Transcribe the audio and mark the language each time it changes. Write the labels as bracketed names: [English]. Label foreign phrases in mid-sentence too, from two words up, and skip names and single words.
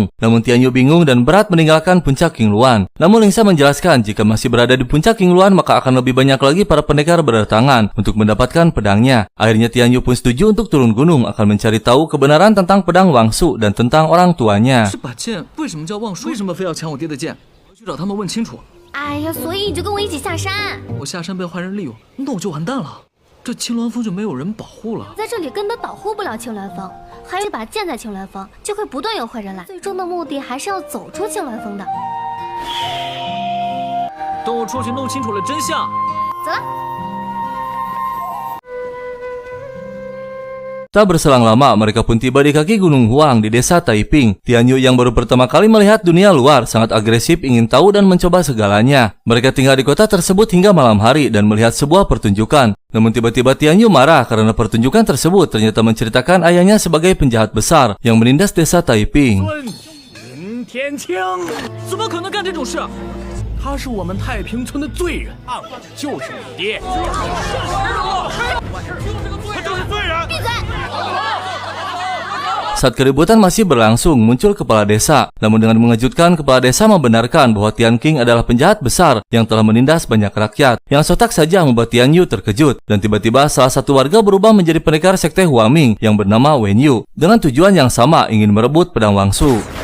[Indonesian] Namun Tian Yu bingung dan berat meninggalkan puncak Qingluan. Namun Lingsa menjelaskan jika masih berada di puncak Qingluan maka akan lebih banyak lagi para pendekar berdatangan untuk mendapatkan pedangnya. Akhirnya Tian Yu pun setuju untuk turun gunung akan mencari tahu kebenaran tentang pedang Wangsu dan tentang orang tuanya. [Chinese] 这把剑为什么叫望舒？为什么非要抢我爹的剑？我去找他们问清楚。哎呀，所以你就跟我一起下山。我下山被坏人利用，那我就完蛋了。这青鸾峰就没有人保护了。在这里根本保护不了青鸾峰，还有一把剑在青鸾峰，就会不断有坏人来。最终的目的还是要走出青鸾峰的。等我出去弄清楚了真相。走了。 [Indonesian] Tak berselang lama, mereka pun tiba di kaki Gunung Huang di desa Taiping. Tian Yu yang baru pertama kali melihat dunia luar sangat agresif, ingin tahu dan mencoba segalanya. Mereka tinggal di kota tersebut hingga malam hari dan melihat sebuah pertunjukan. Namun tiba-tiba Tian Yu marah karena pertunjukan tersebut ternyata menceritakan ayahnya sebagai penjahat besar yang menindas desa Taiping. [Chinese] 林天清，怎么可能干这种事？他是我们太平村的罪人，就是你爹。他就是罪人。闭嘴！ [Indonesian] Saat keributan masih berlangsung, muncul kepala desa. Namun dengan mengejutkan, kepala desa membenarkan bahwa Tian Qing adalah penjahat besar yang telah menindas banyak rakyat. Yang sontak saja membuat Tian Yu terkejut. Dan tiba-tiba salah satu warga berubah menjadi pendekar sekte Huaming yang bernama Wen Yu. Dengan tujuan yang sama, ingin merebut pedang Wangsu.